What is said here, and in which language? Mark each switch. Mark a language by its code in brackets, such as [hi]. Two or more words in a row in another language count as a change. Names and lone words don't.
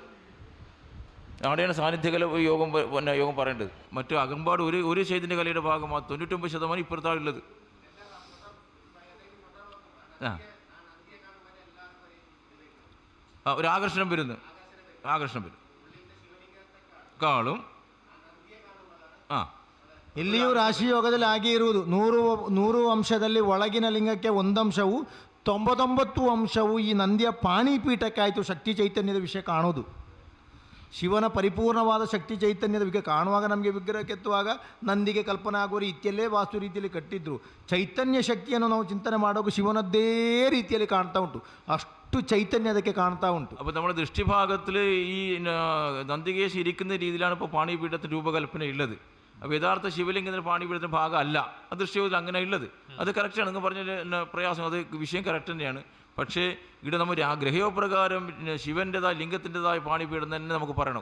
[ml] അവിടെയാണ് സാന്നിധ്യകല യോഗം യോഗം പറയേണ്ടത്. മറ്റു അകമ്പാട് ഒരു ചൈതന്യ കലയുടെ ഭാഗമാണ് 99% ഇപ്പുറത്താണ് ഉള്ളത്. ആ ഒരു ആകർഷണം വരുന്നു, ആകർഷണം വരും ಕಾಳು [kn] ಇಲ್ಲಿಯೂ ರಾಶಿಯೋಗದಲ್ಲಿ ಹಾಗೆ ಇರುವುದು. 100 ಅಂಶದಲ್ಲಿ ಒಳಗಿನ ಲಿಂಗಕ್ಕೆ 1 ಅಂಶವು 99 ಅಂಶವು ಈ ನಂದಿಯ ಪಾಣಿಪೀಠಕ್ಕಾಯಿತು. ಶಕ್ತಿ ಚೈತನ್ಯದ ವಿಷಯ ಕಾಣೋದು, ಶಿವನ ಪರಿಪೂರ್ಣವಾದ ಶಕ್ತಿ ಚೈತನ್ಯದ ವಿಷಯ ಕಾಣುವಾಗ ನಮಗೆ ವಿಗ್ರಹ ಕೆತ್ತುವಾಗ ನಂದಿಗೆ ಕಲ್ಪನೆ ಆಗುವ ರೀತಿಯಲ್ಲೇ ವಾಸ್ತು ರೀತಿಯಲ್ಲಿ ಕಟ್ಟಿದ್ರು. ಚೈತನ್ಯ ಶಕ್ತಿಯನ್ನು ನಾವು ಚಿಂತನೆ ಮಾಡುವಾಗ ಶಿವನದ್ದೇ ರೀತಿಯಲ್ಲಿ ಕಾಣ್ತಾ ಉಂಟು, ಅಷ್ಟು [ml] ചൈതന്യം അതൊക്കെ കാണാൻ ഉണ്ട്. അപ്പോൾ നമ്മുടെ ദൃഷ്ടിഭാഗത്തിൽ ഈ നന്ദികേശ് ഇരിക്കുന്ന രീതിയിലാണ് ഇപ്പോൾ പാണിപീഠത്തിൻ്റെ രൂപകൽപ്പന ഉള്ളത്. അപ്പോൾ യഥാർത്ഥ ശിവലിംഗത്തിൻ്റെ പാണിപീഠത്തിൻ്റെ ഭാഗമല്ല ആ ദൃശ്യത്തിൽ അങ്ങനെ ഉള്ളത്. അത് കറക്റ്റാണ്. നിങ്ങൾ പറഞ്ഞ പ്രയാസം, അത് വിഷയം കറക്റ്റ് തന്നെയാണ്. പക്ഷേ ഇവിടെ നമ്മൾ ഗ്രഹയോപ്രകാരം ശിവൻ്റെതായ ലിംഗത്തിൻ്റെതായ പാണിപീഠം തന്നെ നമുക്ക് പറയണം.